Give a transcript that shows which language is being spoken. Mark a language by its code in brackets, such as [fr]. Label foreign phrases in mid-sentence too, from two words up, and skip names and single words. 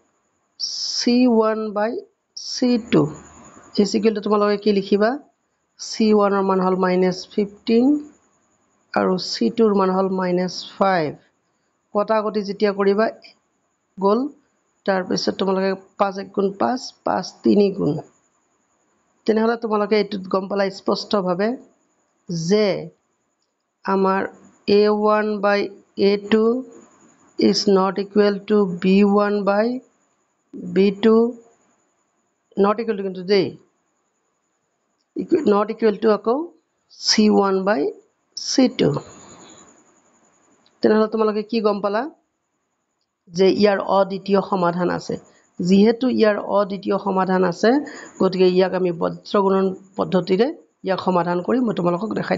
[as] c1/c2 [en] equal to [as] তোমালোকে কি লিখিবা c1 ৰ মান হ'ল -15 আৰু c2 ৰ মান হ'ল -5 কটাকটি যেতিয়া কৰিবা গ'ল তাৰপিছত তোমালোকে 5 × 5 5 3 গুণ তেনেহ'লে তোমালোকে এইটোত গম পালা স্পষ্টভাৱে যে আমাৰ a1/a2 [en] is not equal to [as] b1/b2 [en] not equal to [as] কিন্তু দেই [en] not equal to [as] আকৌ c1/c2 তেনেহ'লে তোমালোকে কি গম পালা যে ইয়াৰ অদ্বিতীয় সমাধান আছে যেহেতু ইয়াৰ অদ্বিতীয় সমাধান আছে গতিকে ইয়াক আমি বজ্ৰগুণন পদ্ধতিৰে ইয়াক সমাধান কৰি মই তোমালোকক দেখাই